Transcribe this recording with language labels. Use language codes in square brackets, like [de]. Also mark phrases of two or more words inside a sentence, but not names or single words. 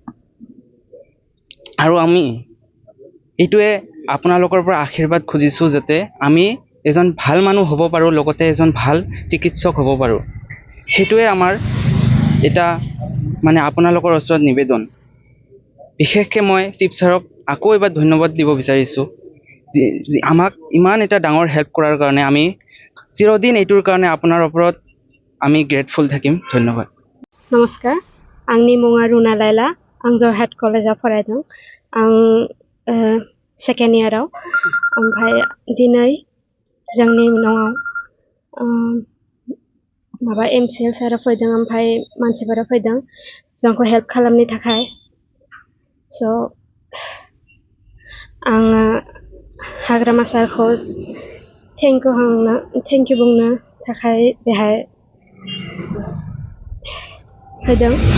[as] আৰু আমি এইটোৱে আপোনালোকৰ পৰা আশীৰ্বাদ খুজিছোঁ যাতে আমি এজন ভাল মানুহ হ'ব পাৰোঁ লগতে এজন ভাল চিকিৎসক হ'ব পাৰোঁ সেইটোৱে আমাৰ এটা মানে আপোনালোকৰ ওচৰত নিবেদন বিশেষকৈ মই চিফ ছাৰক আকৌ এবাৰ ধন্যবাদ দিব বিচাৰিছোঁ আমাক ইমান এটা ডাঙৰ হেল্প কৰাৰ কাৰণে আমি চিৰদিন এইটোৰ কাৰণে আপোনাৰ ওপৰত আমি গ্ৰেটফুল থাকিম ধন্যবাদ [brx] नमस्कार आंनि मुङा रुना लाइला आं जरहाट कलेजाव फरायदों आं सेकेन्ड इयाराव ओमफ्राय दिनै जोंनि न'आव माबा MCL सारा फैदों ओमफ्राय मानसिफोरा फैदों जोंखौ हेल्प खालामनो थाखाय स' आङो हाग्रामा सारखौ [en] thank you [brx] बुंनो थाखाय बेहाय होदों